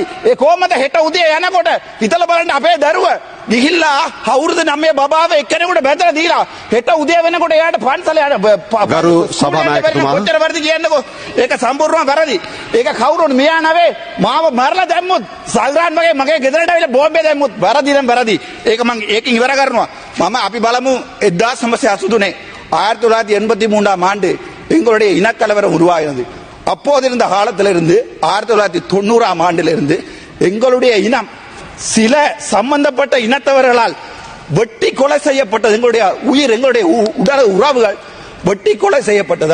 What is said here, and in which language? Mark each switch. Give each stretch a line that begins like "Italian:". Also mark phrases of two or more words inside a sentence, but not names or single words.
Sinhala: ඒ කොහමද හෙට උදේ යනකොට හිතලා බලන්න අපේ දරුව ගිහිල්ලා අවුරුදු 9 බබාව එක්කෙනෙකුට බැඳලා දීලා හෙට උදේ වෙනකොට එයාට පන්සල යන ගරු සභානායකතුමා කොච්චර වැරදි කියන්නකෝ. ඒක සම්පූර්ණව වැරදි. ඒක කවුරුන් මෙයා නවේ මාව මරලා දැම්මුත් සල්රාන් වගේ මගේ ගෙදරට ආවිලා බෝම්බේ දැම්මුත් වැරදි නම් වැරදි. ඒක මම ඒකෙන් ඉවර කරනවා. අපි බලමு 1983 1983
Tamil: ஆண்டு எங்களுடைய இனக்கலவரம் உருவாகிறது. அப்போது இருந்த காலத்திலிருந்து 1990 ஆண்டிலிருந்து எங்களுடைய இனம் சில சம்பந்தப்பட்ட இனத்தவர்களால் வெட்டி கொலை செய்யப்பட்டது. எங்களுடைய உயிர் எங்களுடைய உடல் உறவுகள் வெட்டி கொலை செய்யப்பட்டது.